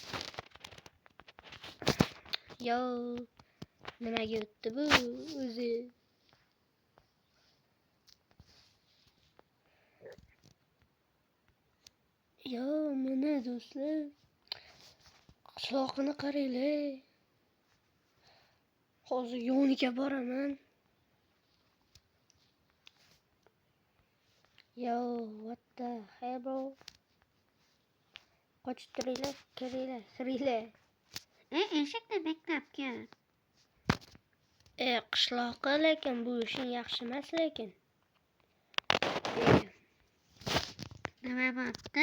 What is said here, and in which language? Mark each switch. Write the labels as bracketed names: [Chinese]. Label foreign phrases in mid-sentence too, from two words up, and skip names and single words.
[Uzbek] Yo, nimaga o'tdi bu o'zi? Yo, mana do'stlar. Qishloqni qaranglar. Hozir yoniga boraman. [English] Yo, what the hell bro? [Uzbek] Qochib turinglar, kiringlar. Eshikni beklab kel. Qishloqqa lekin bu ishing yaxshi emas lekin. Nima bo'pti?